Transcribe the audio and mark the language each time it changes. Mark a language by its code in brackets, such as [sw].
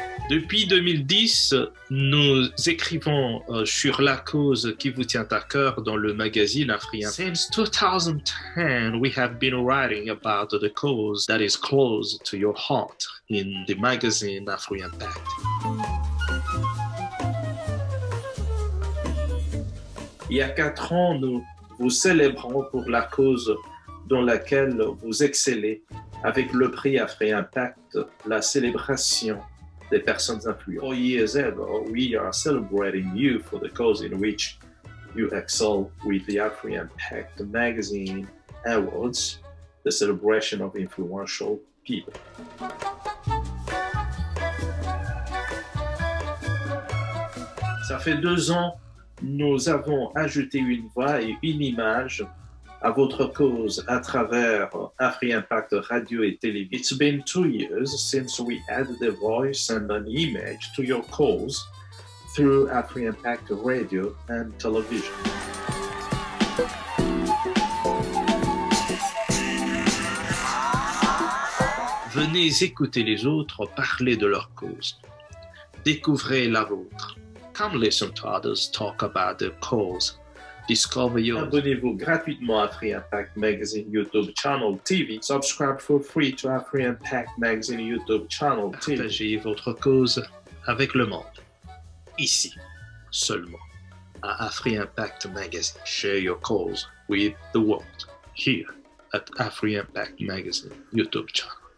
[fr] Depuis 2010, nous écrivons sur la cause qui vous tient à cœur dans le magazine Afri-Impact. [en] Since 2010, we have been writing about the cause that is close to your heart in the magazine Afri-Impact. [fr] Il y a 4 ans, nous vous célébrons pour la cause dans laquelle vous excellez avec le prix Afri-Impact, la célébration des personnes influentes. [en] 4 years ago, we are celebrating you for the cause in which you excel with the Afri-Impact Magazine Awards, the celebration of influential people. [fr] Ça fait 2 ans, nous avons ajouté une voix et une image à votre cause à travers Afri-Impact Radio et Télévision. [en] It's been 2 years since we added a voice and an image to your cause through Afri-Impact Radio and Television. [fr] Venez écouter les autres parler de leur cause. Découvrez la vôtre. [en] Come listen to others talk about their cause. Discover yours. [fr] Abonnez-vous gratuitement à Afri-Impact Magazine YouTube Channel TV. [en] Subscribe for free to Afri-Impact Magazine YouTube Channel TV. [fr] Partagez votre cause avec le monde. Ici, seulement, à Afri-Impact Magazine. [en] Share your cause with the world. Here at Afri-Impact Magazine YouTube channel.